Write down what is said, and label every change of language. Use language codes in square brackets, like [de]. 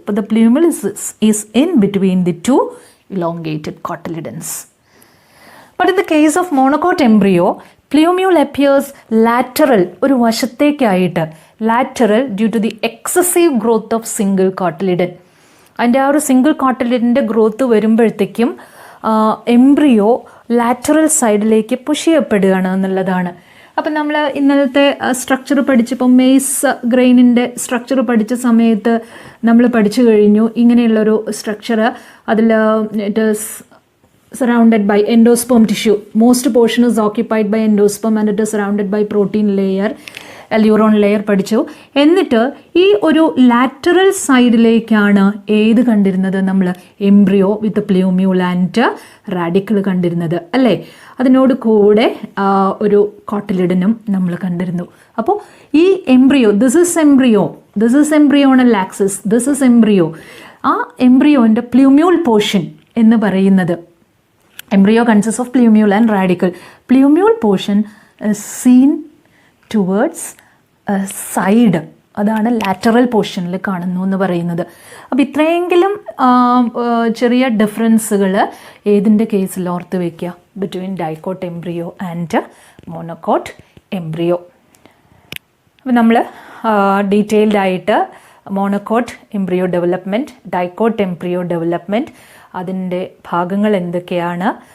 [en] But the plumule is in between the 2 elongated cotyledons. But in the case of monocot embryo, plumule appears lateral, [ml] ഒരു വശത്തേക്കായിട്ട്, [en] lateral due to the excessive growth of single cotyledon. [ml] അതിൻ്റെ ആ ഒരു single കോട്ടിലിഡൻ്റെ growth വരുമ്പോഴത്തേക്കും embryo lateral സൈഡിലേക്ക് push ചെയ്യപ്പെടുകയാണ് എന്നുള്ളതാണ്. അപ്പം നമ്മൾ ഇന്നലത്തെ സ്ട്രക്ചർ പഠിച്ചപ്പോൾ മെയ്സ് ഗ്രെയിനിൻ്റെ സ്ട്രക്ചർ പഠിച്ച സമയത്ത് നമ്മൾ പഠിച്ചു കഴിഞ്ഞു ഇങ്ങനെയുള്ളൊരു സ്ട്രക്ചർ. [en] അതിൽ it is surrounded by endosperm tissue. Most portion is occupied by endosperm and it is surrounded by protein layer, alluron layer പഠിച്ചു. [ml] എന്നിട്ട് ഈ ഒരു ലാറ്ററൽ സൈഡിലേക്കാണ് ഏത് കണ്ടിരുന്നത്? നമ്മൾ എംബ്രിയോ വിത്ത് പ്ലൂമ്യൂൾ ആൻഡ് റാഡിക്കിൾ കണ്ടിരുന്നത് അല്ലേ? അതിനോട് കൂടെ ഒരു കോട്ടിലിഡനും നമ്മൾ കണ്ടിരുന്നു. [en] അപ്പോൾ ഈ embryo, this is embryonal axis, this is embryo. [ml] ആ എംബ്രിയോൻ്റെ പ്ലൂമ്യൂൾ പോർഷൻ എന്ന് പറയുന്നത്, [en] embryo consists of plumule and radical. Plumule portion is seen towards a side. [ml] അതാണ് ലാറ്ററൽ പോർഷനിൽ കാണുന്നു എന്ന് പറയുന്നത്. അപ്പോൾ ഇത്രയെങ്കിലും ചെറിയ ഡിഫറൻസുകൾ ഏതിൻ്റെ കേസിൽ ഓർത്ത് വയ്ക്കുക? [en] Between dicot embryo and monocot embryo. [ml] അപ്പോൾ നമ്മൾ ഡീറ്റെയിൽഡ് ആയിട്ട് monocot embryo development, dicot embryo development, അതിൻ്റെ ഭാഗങ്ങൾ എന്തൊക്കെയാണ്,